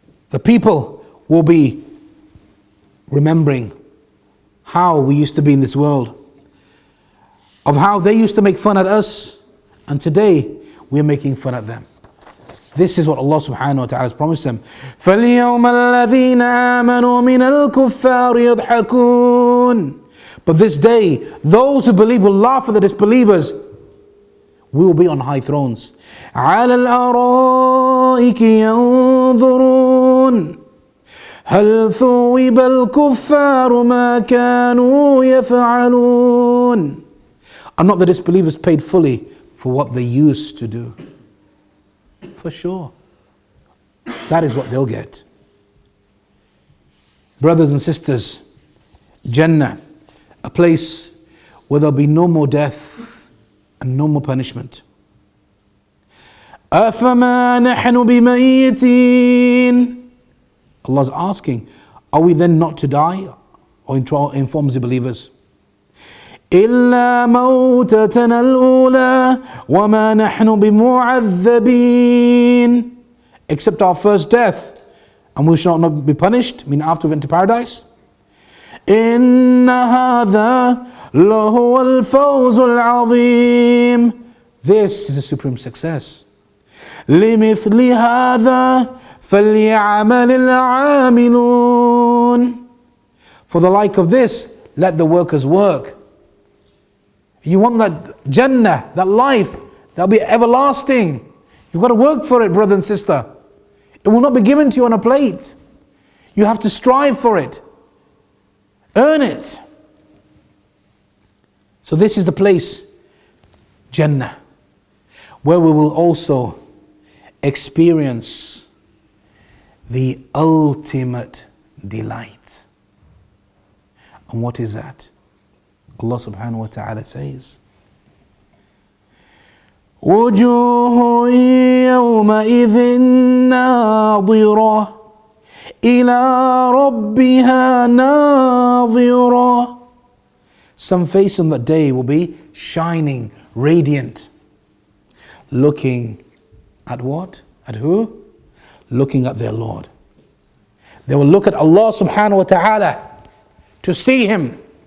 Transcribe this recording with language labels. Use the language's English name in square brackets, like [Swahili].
[English] The people will be remembering how we used to be in this world, of how they used to make fun at us, and today we are making fun at them. This is what Allah subhanahu wa ta'ala has promised them. [Arabic] فَالْيَوْمَ الَّذِينَ آمَنُوا مِنَ الْكُفَّارِ يَضْحَكُونَ. [English] But this day, those who believe will laugh at the disbelievers. We will be on high thrones. [Arabic] عَلَى الْأَرَائِكِ يَنظُرُونَ هل ثوب الكفار ما كانوا يفعلون. [English] Are not the disbelievers paid fully for what they used to do? For sure. That is what they'll get. Brothers and sisters, Jinnah, a place where there'll be no more death and no more punishment. [Arabic] أَفَمَا نَحْنُ بِمَيِّتِينَ. [English] Allah's asking, are we then not to die? Or informs the believers, [Arabic] إِلَّا مَوْتَتَنَا الْأُولَى وَمَا نَحْنُ بِمُعَذَّبِينَ. [English] Except our first death, and we shall not be punished, meaning after we enter paradise. [Arabic] إِنَّ هَذَا لَهُوَ الْفَوْزُ الْعَظِيمُ. [English] This is a supreme success. [Arabic] لِمِثْلِ هَذَا فَلْيَعْمَلِ الْعَامِلُونَ. [English] For the like of this, let the workers work. You want that Jannah, that life, that'll be everlasting. You've got to work for it, brother and sister. It will not be given to you on a plate. You have to strive for it. Earn it. So this is the place, Jannah, where we will also experience the ultimate delight. And what is that? Allah subhanahu wa ta'ala says, [Arabic] وجوه يومئذ ناظرة إلى ربها ناظرة. [English] Some face on that day will be shining, radiant, looking at what? At who? Looking at their Lord. They will look at Allah subhanahu wa ta'ala to see Him.